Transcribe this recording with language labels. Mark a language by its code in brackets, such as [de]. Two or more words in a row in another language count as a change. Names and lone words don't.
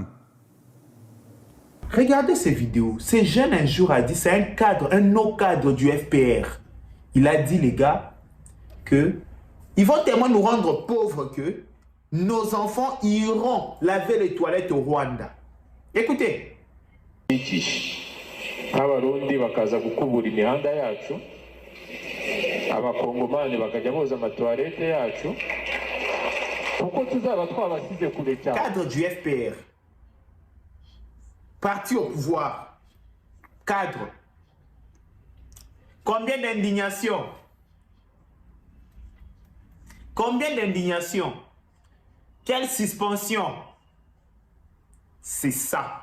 [fr] Regardez ces vidéos. Ce jeune un jour a dit, c'est un cadre, un haut cadre du FPR. Il a dit, les gars, que ils vont tellement nous rendre pauvres que nos enfants iront laver les toilettes au Rwanda. Écoutez. [rw] Abarundi bakaza gukubura imihanda yacu, abakongomani bakajya boza amatoilette yacu, kuko tuzaba twabasize kure cyane. [fr] Cadre du FPR. Parti au pouvoir. Cadre. Combien d'indignation? Combien d'indignation? Quelle suspension? C'est ça.